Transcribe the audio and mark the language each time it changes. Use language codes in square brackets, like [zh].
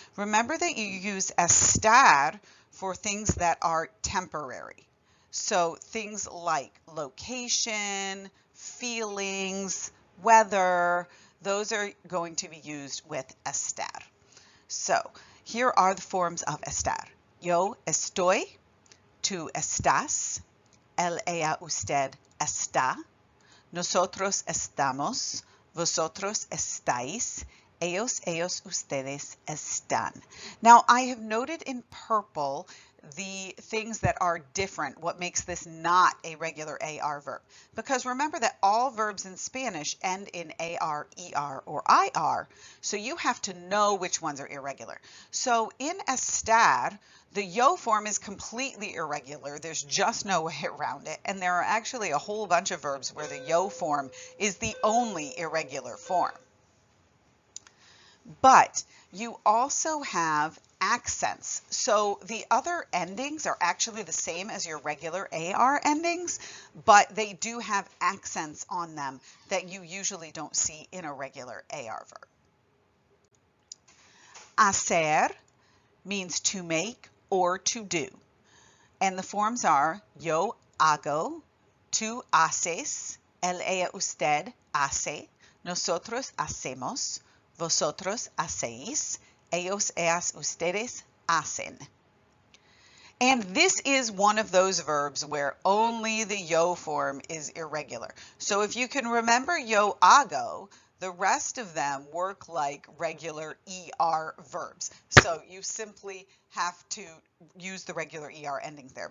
[en] Remember that you use estar for things that are temporary. So things like location, feelings, weather, those are going to be used with estar. So here are the forms of estar. [es] Yo estoy, tú estás, él, ella, usted está, nosotros estamos, vosotros estáis, ellos, ustedes están. [en] Now I have noted in purple the things that are different, what makes this not a regular AR verb. Because remember that all verbs in Spanish end in AR, ER, or IR, so you have to know which ones are irregular. So in estar, the yo form is completely irregular. There's just no way around it. And there are actually a whole bunch of verbs where the yo form is the only irregular form. But you also have accents. So the other endings are actually the same as your regular AR endings, but they do have accents on them that you usually don't see in a regular AR verb. Hacer means to make or to do. And the forms are [es] yo hago, tú haces, él, ella, usted hace, nosotros hacemos, vosotros hacéis, ellos, ellas, ustedes hacen. [en] And this is one of those verbs where only the yo form is irregular. So if you can remember [es] yo hago, [en] the rest of them work like regular ER verbs. So you simply have to use the regular ER endings there.